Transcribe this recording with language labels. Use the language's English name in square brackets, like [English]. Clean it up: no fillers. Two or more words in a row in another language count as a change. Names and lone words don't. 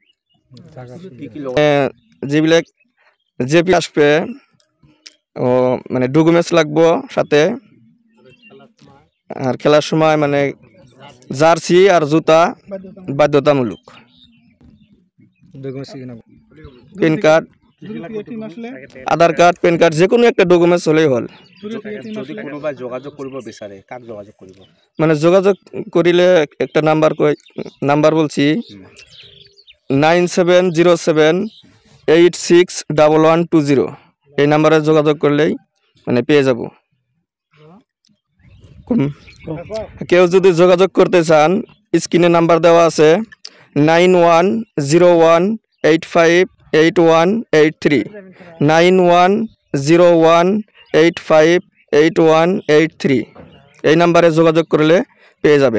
[Bangla] যেবিলাক জেপি আসবে ও মানে ডকুমেন্টস লাগবো সাথে, আর খেলার সময় মানে জার্সি আর জুতা বাধ্যতামূলক, [English] PAN card, [Bangla] আধার কার্ড, [English] PAN card [Bangla] যে কোনো একটা ডকুমেন্টস হলেই হল। [Assamese] যদি কোনোবাই যোগাযোগ কৰিব বিচাৰে কাক যোগাযোগ কৰিব? [Bangla] মানে যোগাযোগ করিলে একটা নাম্বার বলছি 9707861120, এই নাম্বারে যোগাযোগ করলেই মানে পেয়ে যাব। কেউ যদি যোগাযোগ করতে চান স্ক্রিনে নাম্বার দেওয়া আছে 9101858183, 9101858183, এই নাম্বারে যোগাযোগ করলে পেয়ে যাবেন।